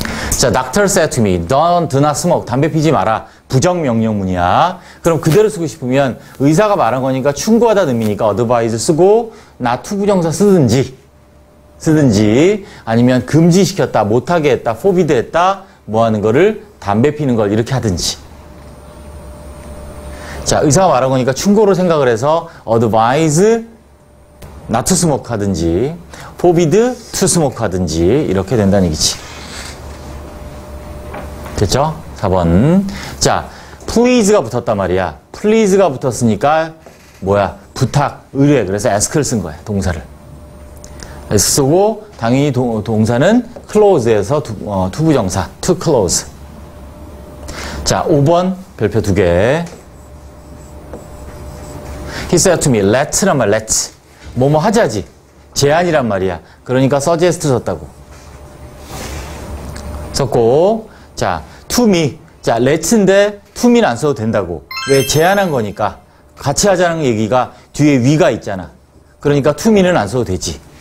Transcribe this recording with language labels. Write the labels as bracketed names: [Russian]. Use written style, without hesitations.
[English] 자, doctor said to me, do not smoke. [Korean] 담배 피지 마라. 부정명령문이야. 그럼 그대로 쓰고 싶으면 의사가 말한 거니까 충고하다는 의미니까 advise 쓰고 not 투부정사 쓰든지 아니면 금지시켰다, 못하게 했다, forbid 했다, 뭐 하는 거를 담배 피는 걸 이렇게 하든지. 자, 의사가 말한 거니까 충고로 생각을 해서 [English] advise not to smoke [Korean] 하든지 [English] forbid to smoke [Korean] 하든지 이렇게 된다는 얘기지. 됐죠? 4번. 자, please가 붙었단 말이야. please가 붙었으니까 뭐야? 부탁, 의뢰. 그래서 ask를 쓴 거야, 동사를. 쓰고 당연히 동사는 close에서 투부정사 to close. 자, 5번 별표 2개. [English] He said to me, let'란 말, let's. [Korean] 뭐뭐 하자지. 제안이란 말이야. 그러니까 suggest 썼다고. 썼고, 자, to me. 자, let'인데 to me는 안 써도 된다고. 왜? 제안한 거니까. 같이 하자는 얘기가 뒤에 위가 있잖아. 그러니까 to me는 안 써도 되지.